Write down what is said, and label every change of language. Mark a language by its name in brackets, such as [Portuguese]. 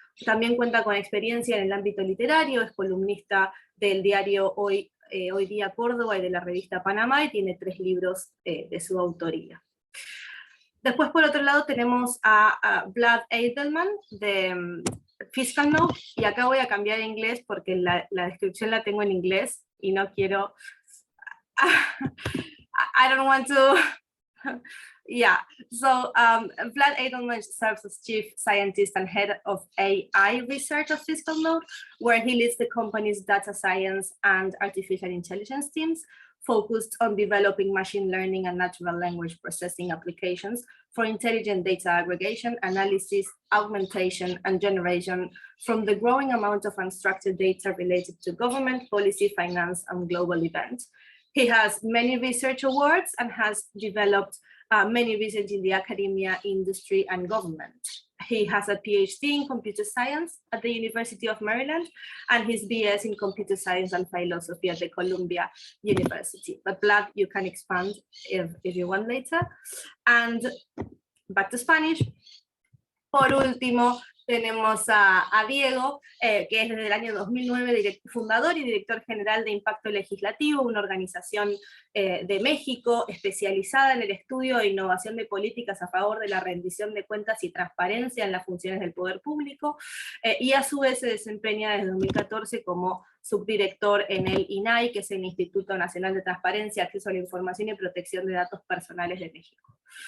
[Spanish] También cuenta con experiencia en el ámbito literario, es columnista del diario Hoy Día Córdoba y de la revista Panamá, y tiene 3 libros de su autoría. Después, por otro lado, tenemos a Vlad Eidelman de FiscalNote, y acá voy a cambiar a inglés porque la descripción la tengo en inglés y no quiero... [English] I don't want to... Yeah, so Vlad Eidelman serves as Chief Scientist and Head of AI Research of FiscalNote, where he leads the company's data science and artificial intelligence teams, focused on developing machine learning and natural language processing applications for intelligent data aggregation, analysis, augmentation, and generation from the growing amount of unstructured data related to government, policy, finance, and global events. He has many research awards and has developed many research in the academia, industry, and government. He has a PhD in computer science at the University of Maryland and his BS in computer science and philosophy at the Columbia University. But Vlad, you can expand if you want later. And back to Spanish. [Spanish] Por último, tenemos a Diego, que es desde el año 2009 fundador y director general de Impacto Legislativo, una organización de México especializada en el estudio e innovación de políticas a favor de la rendición de cuentas y transparencia en las funciones del poder público, y a su vez se desempeña desde 2014 como subdirector en el INAI, que es el Instituto Nacional de Transparencia, Acceso a la Información y Protección de Datos Personales de México.